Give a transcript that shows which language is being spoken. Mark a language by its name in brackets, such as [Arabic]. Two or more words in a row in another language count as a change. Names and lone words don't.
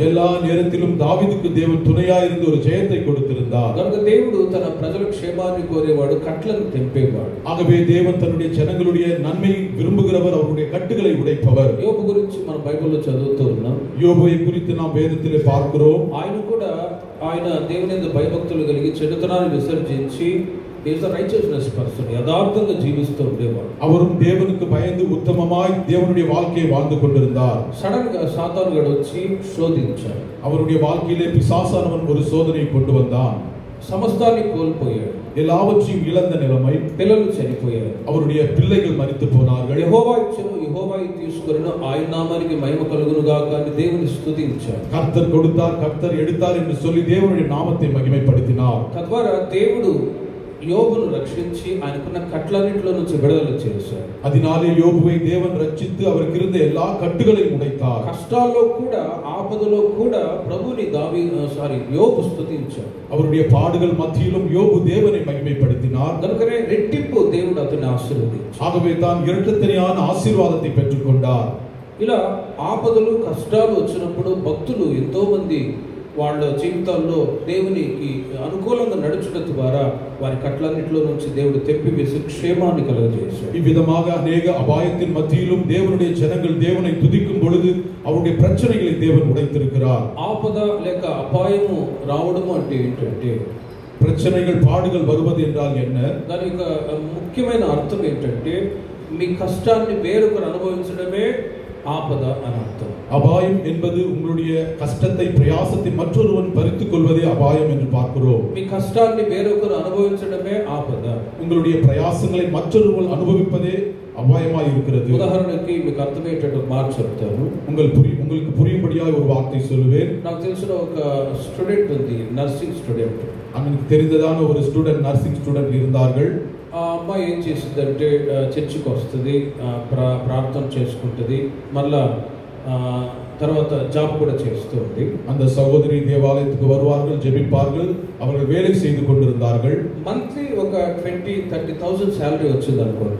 [Tamil] எல்லா நேரத்திலும் தாவீதுக்கு தேவன் துணையாய் இருந்து ஒரு ஜெயத்தை கொடுத்திருந்தார். [Telugu] కనుక దేవుడు తన ప్రజల క్షేమాన్ని కోరేవాడు, కట్లను తెంపేవాడు. [Tamil] ஆகவே தேவன் தன்னுடைய ஜனங்களுடைய நன்மையை விரும்புகிறவர், அவருடைய கட்டுகளை உடைப்பவர். [Telugu] యోబు గురించి మన బైబిల్లో చదువుతూ ఉన్నాం. [Tamil] யோபை குறித்து நாம் வேதத்திலே பார்க்கிறோம். [Telugu] ఆయన దేవుని యందు భయభక్తులు కలిగి చెడుతనాన్ని విసర్జించి [English] is a righteousness person, [Telugu] యథార్థంగా జీవిస్తూ ఉండేవాడు. [Tamil] அவரும் தேவனுக்கு பயந்து உத்தமமாய் தேவனுடைய வாழ்க்கையை வாழ்ந்து கொண்டிருந்தார். [Telugu] సడన్ గా సాతానుగాడు వచ్చి శోధించాడు. [Tamil] அவருடைய வாழ்க்கையிலே பிசாசானவன் ஒரு சோதனையை கொண்டு வந்தான். [Telugu] సమస్తాన్ని కోల్పోయాడు. [Tamil] எல்லாவற்றையும் இழந்த நிலைமை. [Telugu] పిల్లలు చనిపోయారు. [Tamil] அவருடைய பிள்ளைகள் மரித்து போனார்கள். [Telugu] యెహోవా ఇచ్చెను, యెహోవా తీసుకొనెను, ఆయన నామానికి మహిమ కలుగును గాక అని దేవుని స్తుతించాడు. [Tamil] கர்த்தர் கொடுத்தார், கர்த்தர் எடுத்தார் என்று சொல்லி தேவனுடைய நாமத்தை மகிமைப்படுத்தினார். [Telugu] తద్వారా దేవుడు యోబును రక్షించి ఆయనకున్న కట్లన్నిటిలో నుంచి విడుదల చేశాడు. [Tamil] அதனாலே யோபுவை தேவன் ரட்சித்து அவருக்கு இருந்த எல்லா கட்டுகளையும் உடைத்தார். [Telugu] కష్టాల్లో కూడా ఆపదలో కూడా ప్రభుని యోబు స్తుతించాడు. [Tamil] அவருடைய பாடுகள் மத்தியிலும் யோபு தேவனை மகிமைப்படுத்தினார். [Telugu] కనుకనే రెట్టింపు దేవుడు అతన్ని ఆశీర్వదించాడు. [Tamil] ஆகவே தான் இரட்டத்தனையான ஆசీర్వాదத்தை பெற்றுக்கொண்டார். [Telugu] ఇలా ఆపదలు కష్టాలు వచ్చినప్పుడు భక్తులు ఎంతో మంది వాళ్ళ జీవితాల్లో దేవునికి అనుకూలంగా నడుచుట ద్వారా వారి కట్లన్నిటిలో నుంచి దేవుడు తెంపివేసి క్షేమాన్ని కలుగజేశాడు. [Tamil] இவ்விதமாக அநேக அபாயத்தின் மத்தியிலும் தேவனுடைய ஜனங்கள் தேவனை துதிக்கும் பொழுது அவருடைய பிரச்சனைகளை தேவன் உடைத்திருக்கிறார். [Telugu] ఆపద లేక అపాయము రావడము అంటే ఏంటంటే, [Tamil] பிரச்சனைகள் பாடுகள் வருவது என்றால் என்ன? [Telugu] దాని యొక్క ముఖ్యమైన అర్థం ఏంటంటే, మీ కష్టాన్ని వేరొకరు అనుభవించడమే ఆపద అనర్థం. [Tamil] அபாயம் என்பது உங்களுடைய கஷ்டத்தை பிரயாசத்தை மற்றொருவன் பறித்துக் கொள்வதே அபாயம் என்று பார்க்கிறோம். [Telugu] మీ కష్టాన్ని వేరొకరు అనుభవించడమే ఆపద. [Tamil] உங்களுடைய பிரயாசங்களை மற்றொருவன் அனுபவிப்பதே அபாயமாய் இருக்கிறது. [Telugu] உదాహరణకి మీకు అర్థమయ్యేటట్టు మాట చెప్తాను. [Tamil] உங்களுக்கு புரியும்படியாக ஒரு வார்த்தை சொல்லுவேன். [Telugu] నాకు తెలిసిన ఒక స్టూడెంట్ ఉంది, [English] nursing student. [Tamil] எனக்கு தெரிந்ததான ஒரு ஸ்டூடெண்ட், [English] nursing student [Tamil] இருந்தார்கள். [Telugu] ఆ అమ్మాయి ఏం చేసిందంటే చర్చికి వస్తుంది, ప్రార్థన చేసుకుంటుంది, మళ్ళా తర్వాత జాబ్ కూడా చేస్తుంది. [Tamil] அந்த சகோதரி தேவாலயத்துக்கு வருவார்கள், ஜெபிப்பார்கள், அவர்கள் வேலை செய்து கொண்டிருந்தார்கள். [Telugu] మంత్లీ ఒక 20-30,000 సాలరీ వచ్చింది అనుకోండి.